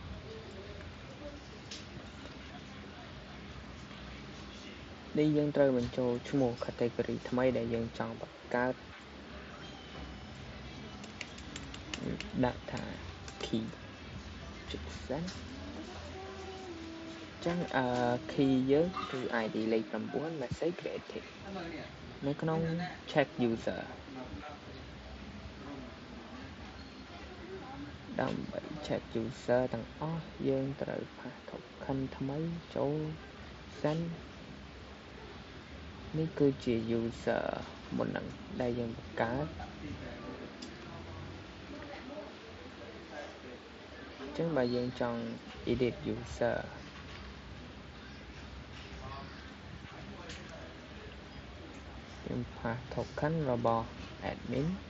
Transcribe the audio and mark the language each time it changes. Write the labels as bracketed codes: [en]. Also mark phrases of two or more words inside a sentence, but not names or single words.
[km] នេះយើងត្រូវបញ្ចូលឈ្មោះ category ថ្មីដែលយើងចង់បង្កើតដាក់ថា key ចុច send ចឹងkey យើងគឺ ID លេខ9 [en] message created [km] នៅក្នុង [en] check user [km] ដើម្បី [en] check user [km] ទាំងអស់យើងត្រូវ [en] pass token [km] ថ្មីចូល send នេះគឺជា user មុននឹងដែលយើងបង្កើតអញ្ចឹងបើយើងចង់ [en] edit user [km] យើង [en] pass token [km] របស់ admin